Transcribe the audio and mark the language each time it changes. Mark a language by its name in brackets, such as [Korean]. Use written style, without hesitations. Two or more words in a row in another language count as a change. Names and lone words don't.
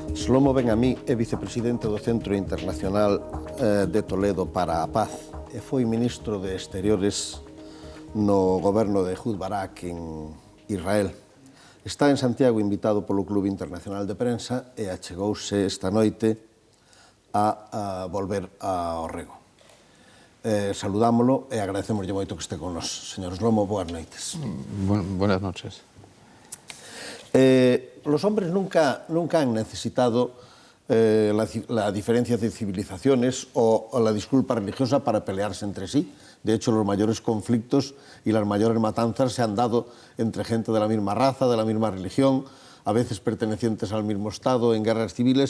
[Galician] Lomo Benamí é vicepresidente do Centro Internacional de Toledo para a Paz e foi ministro de Exteriores no goberno de Ehud Barak en Israel. Está en Santiago invitado polo Club Internacional de Prensa e achegouse esta noite a volver ao Rego. Saludámolo e agradecemoslle moito que este con nos. Señor Lomo, boas noites. [Spanish] Buenas noches. Los hombres nunca han necesitado la diferencia de civilizaciones o la disculpa religiosa para pelearse entre sí. De hecho, los mayores conflictos y las mayores matanzas se han dado entre gente de la misma raza, de la misma religión, a veces pertenecientes al mismo Estado, en guerras civiles.